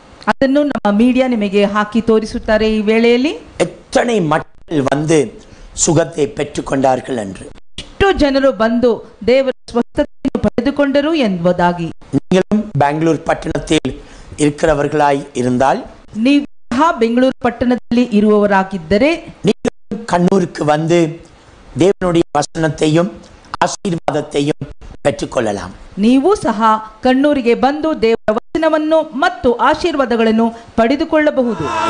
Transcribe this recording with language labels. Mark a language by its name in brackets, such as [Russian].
[Kannada] ಅದನ್ನು ನಮ್ಮ ಮೀಡಿಯಾ ನಿಮಗೆ ಹಾಕಿ ತೋರಿಸುತ್ತಾರೆ. ಈ ವೇಳೆಯಲ್ಲಿ [Tamil] எத்தனை மக்கள் வந்து சுகத்தை பெற்றுக்கொண்டார்கள் என்று. [Kannada] ಎಷ್ಟು ಜನರು ಬಂದು ದೇವರ ಸ್ವಸ್ಥತೆಯನ್ನು ಪಡೆದುಕೊಂಡರು ಎಂಬುದಾಗಿ. [Tamil] நீங்களும் பெங்களூர் பட்டணத்தில் இருக்கிறவர்களாய் இருந்தால், [Kannada] ನೀವು ಸಹ ಬೆಂಗಳೂರು ಪಟ್ಟಣದಲ್ಲಿ ಇರುವವರಾಗಿದ್ದರೆ, [Tamil] நீங்களும் கண்ணூருக்கு வந்து தேவனுடைய வசனத்தையும் ஆசீர்வாதத்தையும் பெற்றுக்கொள்ளலாம். [Kannada] ನೀವು ಸಹ ಕಣ್ಣೂರಿಗೆ ಬಂದು ದೇವರ ವಚನವನ್ನು ಮತ್ತು ಆಶೀರ್ವಾದಗಳನ್ನು ಪಡೆದುಕೊಳ್ಳಬಹುದು.